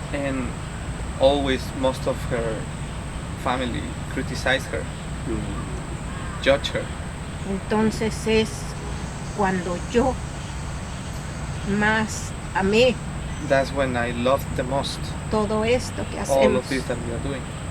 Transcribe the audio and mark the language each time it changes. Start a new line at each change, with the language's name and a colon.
English: And always most of her family criticized her, judge her.
Spanish: Entonces es cuando yo más amé
English: That's when I loved the most
Spanish: todo esto que
English: all
Spanish: hacemos.
English: of this that we are doing.